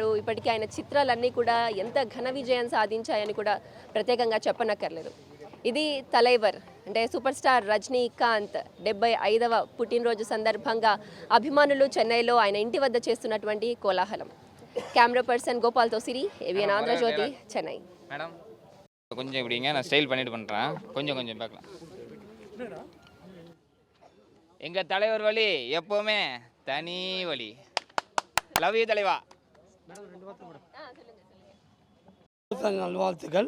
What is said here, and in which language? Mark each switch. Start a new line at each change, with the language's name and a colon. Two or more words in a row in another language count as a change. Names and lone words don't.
Telugu: ఇప్పటికీ ఆయన చిత్రాలన్నీ కూడా ఎంత ఘన విజయం సాధించాయని కూడా ప్రత్యేకంగా చెప్పనక్కర్లేదు. ఇది తలైవర్ అంటే సూపర్ స్టార్ రజనీకాంత్ 75వ పుట్టినరోజు సందర్భంగా అభిమానులు చెన్నైలో ఆయన ఇంటి వద్ద చేస్తున్నటువంటి కోలాహలం. కెమెరా పర్సన్ గోపాల్తో సిరి, ఏవిఎన్ ఆంధ్రజ్యోతి, చెన్నై.
Tamil: மேடம் கொஞ்சம் இப்படிங்க, நான் ஸ்டைல் பண்ணிட்டு பண்ணுறேன், கொஞ்சம் கொஞ்சம் பார்க்கலாம். எங்கள் தலைவர் வழி எப்போவுமே தனி வழி. லவ் யூ தலைவா. நல்வாழ்த்துக்கள்.